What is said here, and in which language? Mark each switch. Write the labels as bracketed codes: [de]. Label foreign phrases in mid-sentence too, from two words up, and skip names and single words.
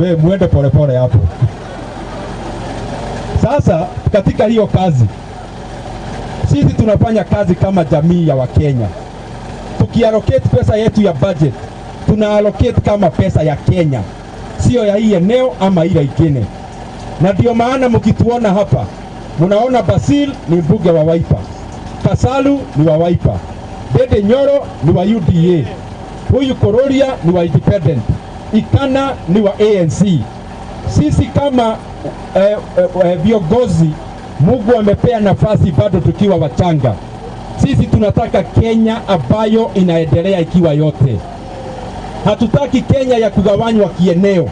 [sw] Wewe muende pole pole hapo. Sasa katika hiyo kazi sisi tunafanya kazi kama jamii ya Wakenya. Tukiallocate pesa yetu ya budget, tunaallocate kama pesa ya Kenya, sio ya hii eneo ama ile ingine. Na ndio maana mkituona hapa, mnaona Basil ni mbunge wa Wiper, Kasalu ni wa Wiper, Dede Nyoro ni wa UDA, huyu Kururia ni wa independent, Ikana ni wa ANC. Sisi kama viongozi Mungu amepea nafasi bado tukiwa wachanga. Sisi tunataka Kenya ambayo inaendelea ikiwa yote. Hatutaki Kenya ya kugawanywa kieneo.